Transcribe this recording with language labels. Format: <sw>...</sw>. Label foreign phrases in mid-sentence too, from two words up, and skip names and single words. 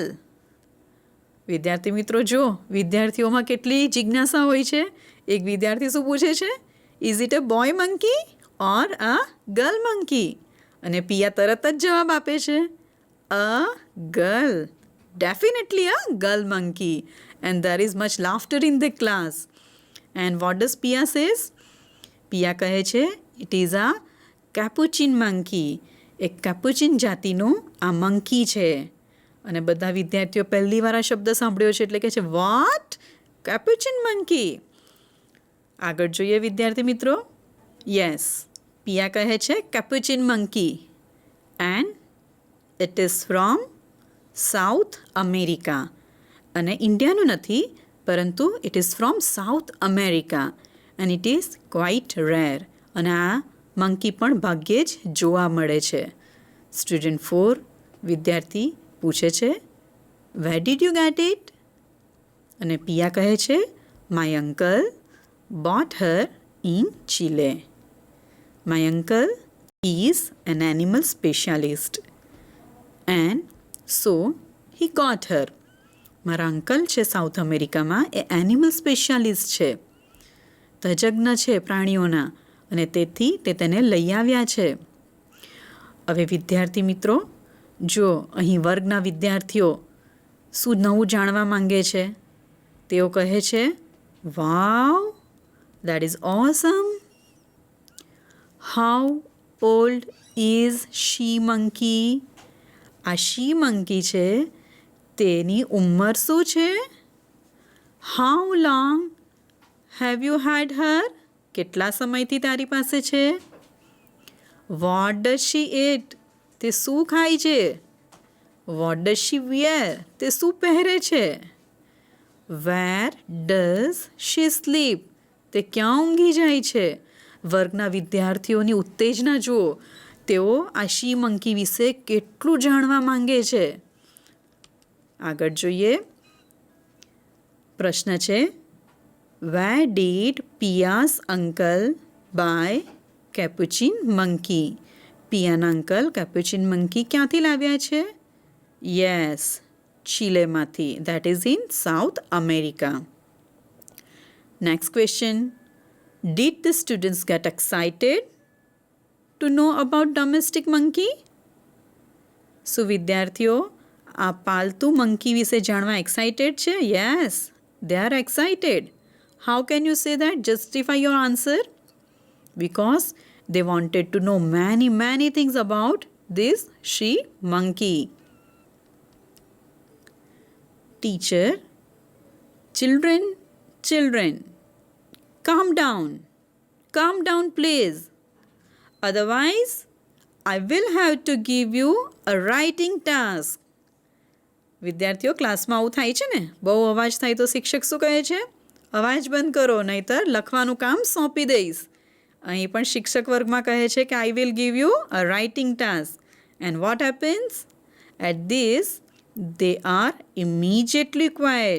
<gu>વિદ્યાર્થી મિત્રો જો વિદ્યાર્થીઓમાં કેટલી જિજ્ઞાસા હોય છે. એક વિદ્યાર્થી શું પૂછે છે?</gu> <en>is it a boy monkey or a girl monkey?</en> <gu>અને પિયા તરત જ જવાબ આપે છે,</gu> <en>a girl. definitely a girl monkey. એન્ડ there is much laughter in the class. And what does Pia says?</en> <gu>પિયા કહે છે,</gu> <en>it is a capuchin monkey.</en> <gu>એક કેપુચિન જાતિનું આ મંકી છે. અને બધા વિદ્યાર્થીઓ પહેલી વાર આ શબ્દ સાંભળ્યો છે એટલે કહે છે, વોટ?</gu> <en>capuchin monkey.</en> <gu>આગળ જોઈએ વિદ્યાર્થી મિત્રો. યસ, પિયા કહે છે</gu> <en>capuchin monkey. and it is from South America.</en> <gu>અને ઇન્ડિયાનું નથી પરંતુ</gu> <en>it is from South America and it is quite rare.</en> <gu>અને આ મંકી પણ ભાગ્યે જ જોવા મળે છે.</gu> <en>સ્ટુડન્ટ 4</en> <gu>વિદ્યાર્થી પૂછે છે,</gu> <en>where did you get it?</en> <gu>અને પિયા કહે છે,</gu> <en>my uncle bought her in Chile. My uncle is an animal specialist and so he got her.</en> <gu>મારા અંકલ છે સાઉથ અમેરિકામાં, એ</gu> <en>animal specialist</en> <gu>છે, તજજ્ઞ છે પ્રાણીઓના, અને તેથી તે તેને લઈ આવ્યા છે. હવે વિદ્યાર્થી મિત્રો, જો અહીં વર્ગના વિદ્યાર્થીઓ શું નવું જાણવા માંગે છે? તેઓ કહે છે, વાવ,</gu> <en>that is awesome. How old is she monkey?</en> <gu>આ</gu> <en>she monkey</en> <gu>છે, તેની ઉંમર શું છે?</gu> <en>How long have you had her?</en> <gu>કેટલા સમયથી તારી પાસે છે?</gu> <en>What does she eat?</en> <gu>તે શું ખાય છે?</gu> <en>What does she wear?</en> <gu>તે શું પહેરે છે?</gu> <en>Where does she sleep?</en> <gu>તે ક્યાં ઊંઘી જાય છે? વર્ગના વિદ્યાર્થીઓની ઉત્તેજના જુઓ. તેઓ આ</gu> <en>she monkey</en> <gu>વિશે કેટલું જાણવા માંગે છે. આગળ જોઈએ. પ્રશ્ન છે,</gu> <en>Where did Pia's uncle buy capuchin monkey?</en> <gu>પિયાના અંકલ</gu> <en>capuchin monkey</en> <gu>ક્યાંથી લાવ્યા છે?</gu> <en>યસ, ચીલેમાંથી. that is in South America. next question, did the students get excited to know about domestic monkey?</en> <gu>શું વિદ્યાર્થીઓ આ પાલતુ મંકી વિશે જાણવા એક્સાઇટેડ છે?</gu> <en>yes, they are excited. How can you say that? justify your answer. Because they wanted to know many things about this she monkey. Teacher, children, calm down please. Otherwise, I will have to give you a writing task.</en> <gu>વિદ્યાર્થીઓ, ક્લાસમાં આવું થાય છે ને, બહુ અવાજ થાય તો શિક્ષક શું કહે છે? અવાજ બંધ કરો, નહીતર લખવાનું કામ સોંપી દઈશ. અહીં પણ શિક્ષક વર્ગમાં કહે છે કે</gu> <en>I will give you a writing task. and what happens? At this they are immediately quiet.</en>